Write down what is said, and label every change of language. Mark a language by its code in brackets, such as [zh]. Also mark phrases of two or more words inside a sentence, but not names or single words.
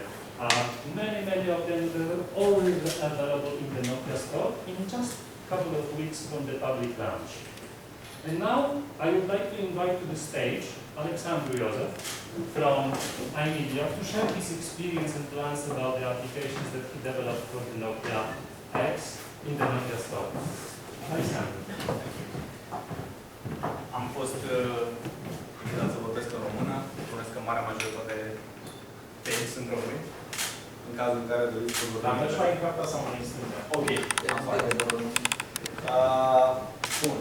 [en] Many of them were already available in the Nokia store in just a couple of weeks from the public launch. And now I would like to invite to the stage Alexandru Iosef from iMedia to share his experience and plans about the applications that he developed for the Nokia X in the Nokia store. Alexandru. [ro] Am fost invitat să vorbesc în română. Spuneți că marea majoritate de ei sunt români. În cazul în care doriți să vorbim. Dar mergi mai în dreapta sau mai în stânga? Ok. Bun.